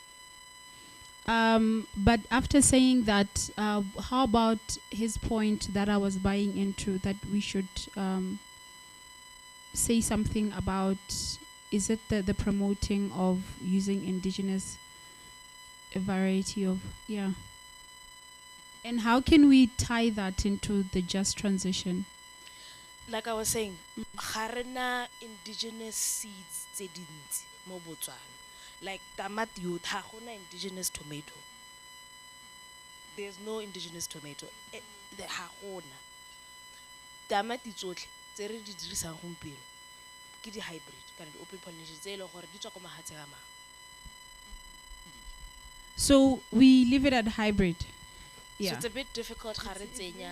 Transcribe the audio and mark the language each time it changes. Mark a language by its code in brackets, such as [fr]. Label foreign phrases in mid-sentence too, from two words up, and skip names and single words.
[en] But after saying that, how about his point that I was buying into, that we should say something about, is it the promoting of using indigenous variety of, yeah. And how can we tie that into the just transition? Like I was saying, [tn] harena [en] indigenous seeds [tn] tse dintsi mo Botswana. Like tamati yo ha gona [en] indigenous tomato. There's no indigenous tomato. [tn] The ha gona. Tamati tsotlhe tse re di dirisang gompieno ke di hybrid kana di [en] open pollination [tn] tse ile gore di tswa ko mahatsheng a mang. [en] So we leave it at hybrid. So Yeah. it's a bit difficult [tn] ga re tsenya